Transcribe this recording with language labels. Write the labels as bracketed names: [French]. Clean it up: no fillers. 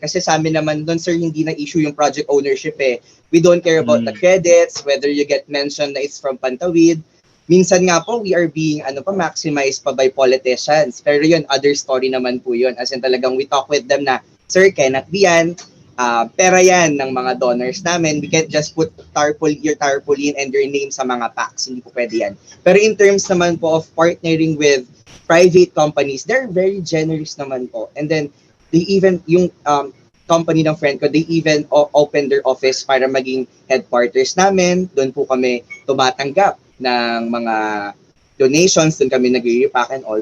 [Filipino] Kasi sa amin naman doon, sir, hindi na issue yung project ownership eh. [English] We don't care about the credits, whether you get mentioned na it's from Pantawid. [Filipino] Minsan nga po, [English] we are being maximized pa by politicians. [Filipino] Pero yun, [English] other story [Filipino] naman po yun. [English] As in talagang we talk with them na, sir, cannot be yan. [Filipino] Pera yan ng mga donors namin. [English] We can't just put your tarpaulin and your name sa mga packs. [Filipino] Hindi po pwede yan. Pero [English] in terms [Filipino] naman po [English] of partnering with private companies, they're very generous naman po. And then, they even, yung company ng friend ko, they even open their office [Filipino] para maging headquarters namin. Doon po kami tumatanggap ng mga donations, doon kami nag-repack [English] and all.